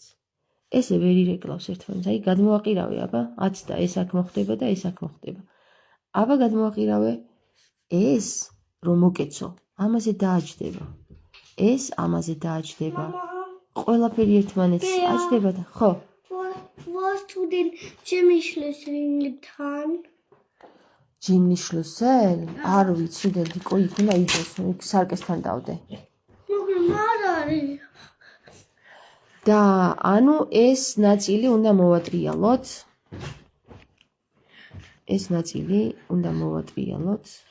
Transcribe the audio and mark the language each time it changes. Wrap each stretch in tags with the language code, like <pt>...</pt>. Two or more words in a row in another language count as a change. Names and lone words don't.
<ka>ესე ვერ ირეკლავს ერთმანეთს. აი გადმოაყირავე, აბა, აცდა ეს აქ მოხდება და ეს აქ მოხდება. აბა გადმოაყირავე, ეს რომ მოკეცო, ამაზე დააჯდება. ეს ამაზე დააჯდება. ყველაფერი ერთმანეთს აჯდება და ხო.</ka> <de>Was du den Jimmy-Schlüssel getan? Jimmy-Schlüssel?</de> <ka>არ ვიცი, დედიკო, იქ უნდა იყოს, იქ სარკესთან დავდე. და ანუ ეს ნაწილი უნდა მოვატრიალოთ. ეს ნაწილი უნდა მოვატრიალოთ.</ka>